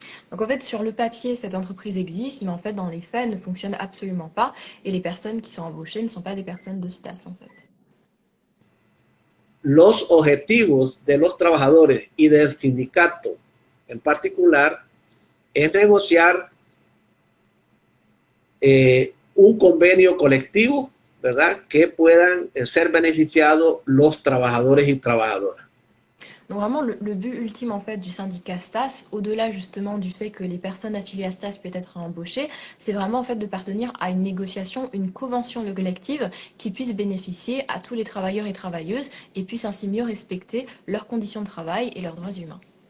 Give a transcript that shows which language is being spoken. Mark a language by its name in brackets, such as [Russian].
[French] Donc en fait, sur le papier, cette entreprise existe, mais en fait, dans les faits, elle ne fonctionne absolument pas. Et les personnes qui sont embauchées ne sont pas des personnes de Stas en fait. [Spanish] Los objetivos de los trabajadores y del sindicato en particular es negociar un convenio colectivo, ¿verdad? Que puedan ser beneficiados los trabajadores y trabajadoras. [French] Donc vraiment, le but ultime en fait du syndicat STAS, au-delà justement du fait que les personnes affiliées à STAS puissent être embauchées, c'est vraiment en fait de parvenir à une négociation, une convention collective qui puisse bénéficier à tous les travailleurs et travailleuses et puisse ainsi mieux respecter leurs conditions de travail et leurs droits humains.